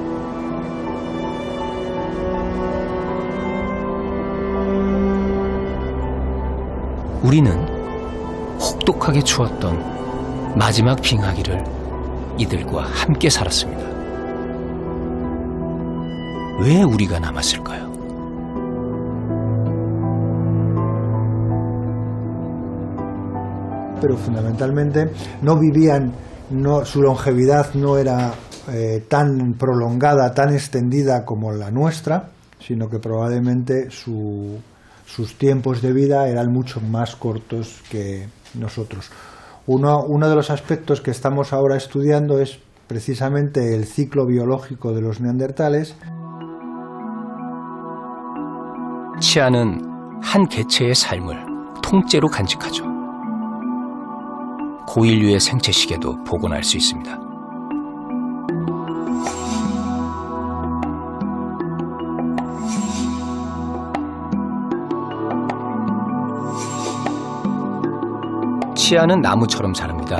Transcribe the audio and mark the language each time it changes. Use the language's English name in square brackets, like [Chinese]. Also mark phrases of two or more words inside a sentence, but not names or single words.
[Korean] 우리는 혹독하게 추웠던 마지막 빙하기를 이들과 함께 살았습니다. 왜 우리가 남았을까요? [Spanish] Pero fundamentalmente no vivían, su longevidad no era tan prolongada, tan extendida como la nuestra, sino que probablemente sus tiempos de vida eran mucho más cortos que nosotros. Uno de los aspectos que estamos ahora estudiando es precisamente el ciclo biológico de los neandertales. [Korean] 치아는 한 개체의 삶을 통째로 간직하죠. 고인류의 생체 시계도 복원할 수 있습니다. 치아는 나무처럼 자랍니다.